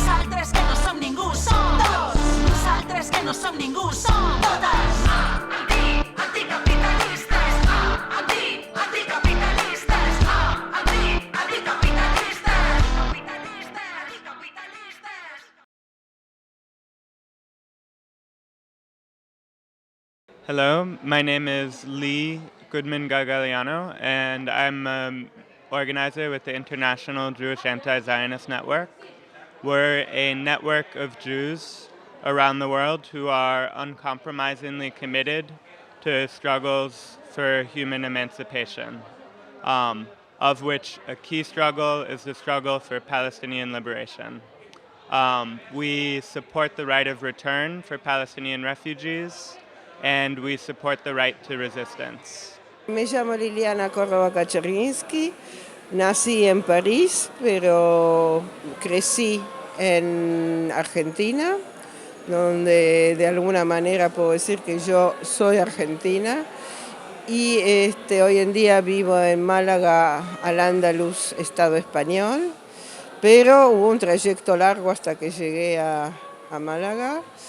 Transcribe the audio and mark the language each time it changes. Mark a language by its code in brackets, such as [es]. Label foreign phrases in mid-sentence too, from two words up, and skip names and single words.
[ca] Nosaltres que no som ningú, som tots. Nosaltres que no som ningú, som totes. Anticapitalistes, anticapitalistes, anticapitalistes, anticapitalistes. [en] Hello, my name is Lee Goodman Gagaliano, and I'm an organizer with the International Jewish Anti-Zionist Network. We're a network of Jews around the world who are uncompromisingly committed to struggles for human emancipation, of which a key struggle is the struggle for Palestinian liberation. We support the right of return for Palestinian refugees, and we support the right to resistance. [es] Me llamo Liliana Córdoba Kaczerinsky, nací en París, pero crecí en Argentina, donde de alguna manera puedo decir que yo soy argentina, y hoy en día vivo en Málaga, Al-Ándalus, Estado español, pero hubo un trayecto largo hasta que llegué a Málaga.